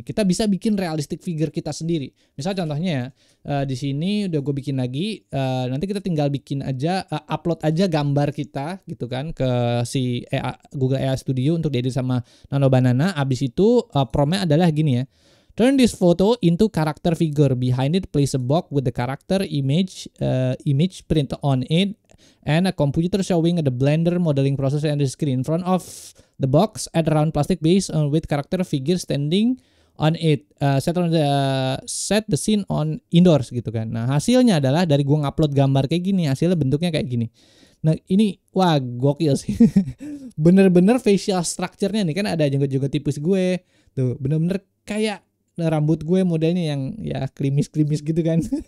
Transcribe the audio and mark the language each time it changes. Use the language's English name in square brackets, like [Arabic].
[Indonesian] Kita bisa bikin realistic figure kita sendiri. Misal contohnya ya, di sini udah gue bikin lagi. Nanti kita tinggal bikin aja, upload aja gambar kita gitu kan ke si Google AI Studio untuk diedit sama Nano Banana. Abis itu promptnya adalah gini ya. [English] Turn this photo into character figure. Behind it, place a box with the character image print on it, and a computer showing the Blender modeling process and the screen. In front of the box, add a round plastic base with character figure standing on it. Set the scene on indoors [Indonesian] gitu kan. Nah hasilnya adalah dari gua ngupload gambar kayak gini, hasilnya bentuknya kayak gini. Nah ini wah gokil sih. Bener-bener facial structure-nya nih kan ada jenggot-jenggot tipis gue. Tuh bener-bener kayak rambut gue modelnya yang ya klimis-klimis gitu kan.